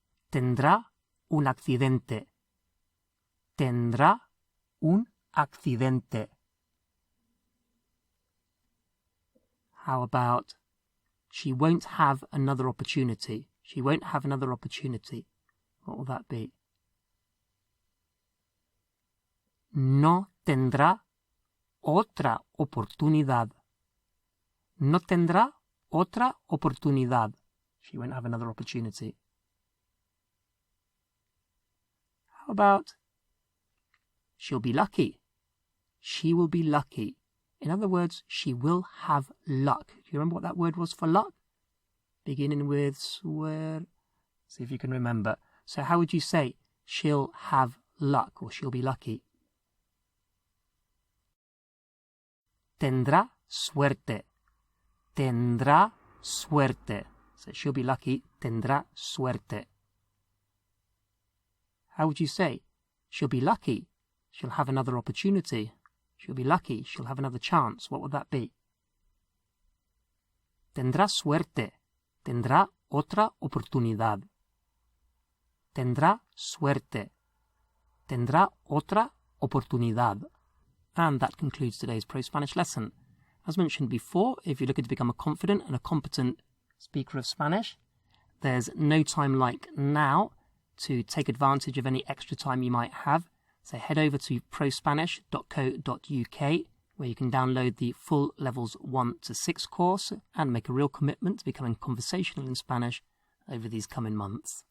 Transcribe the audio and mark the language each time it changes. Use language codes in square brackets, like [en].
[es] Tendrá un accidente. Tendrá un accidente. [en] How about she won't have another opportunity? She won't have another opportunity. What will that be? [es] No tendrá otra oportunidad. No tendrá otra oportunidad. [en] She won't have another opportunity. How about she'll be lucky? She will be lucky. In other words, she will have luck. Do you remember what that word was for luck? Beginning with suerte. See if you can remember. So how would you say she'll have luck or she'll be lucky? [es] Tendrá suerte. Tendrá suerte. [en] So she'll be lucky. [es] Tendrá suerte. [en] How would you say she'll be lucky? She'll have another opportunity. She'll be lucky. She'll have another chance. What would that be? [es] Tendrá suerte. Tendrá otra oportunidad. Tendrá suerte. Tendrá otra oportunidad. [en] And that concludes today's ProSpanish lesson. As mentioned before, if you're looking to become a confident and a competent speaker of Spanish, there's no time like now to take advantage of any extra time you might have. So head over to prospanish.co.uk where you can download the full levels 1 to 6 course and make a real commitment to becoming conversational in Spanish over these coming months.